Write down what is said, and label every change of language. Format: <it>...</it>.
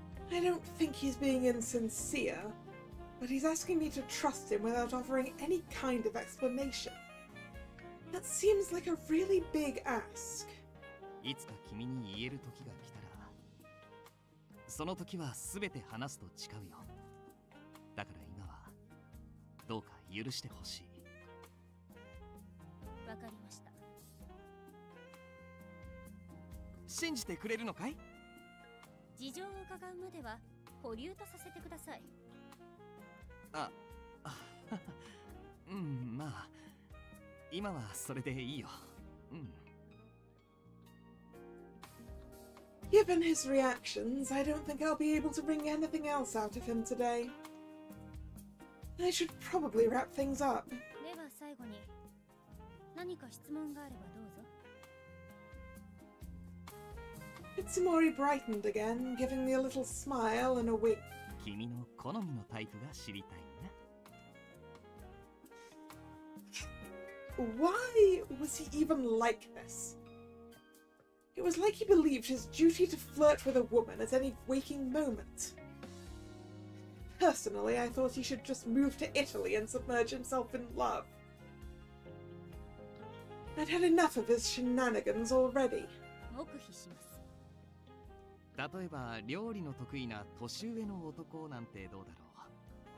<en>I don't think he's being insincere, but he's asking me to trust him without offering any kind of explanation. That seems like a really big ask.</en> <ja>いつか君に言える時が来たら、その時は全て話すと誓うよ。だから今はどうか許してほしい。わかりました。信じてくれるのかい？事情を伺うまでは保留とさせてください。うん、まあ今はそれでいいよ。うん。</ja> <en>Given his reactions, I don't think I'll be able to bring anything else out of him today. I should probably wrap things up.</en> <ja>では最後に何か質問があればどうぞ。</ja> <en>Mitsumori brightened again, giving me a little smile and a wink.</en> <ja>君の好みのタイプが知りたいな。</ja> <en>Why was he even like this? It was like he believed his duty to flirt with a woman at any waking moment. Personally, I thought he should just move to Italy and submerge himself in love. I'd had enough of his shenanigans already.</en> <ja>黙秘します。例えば料理の得意な年上の男なんてどうだろう。</ja>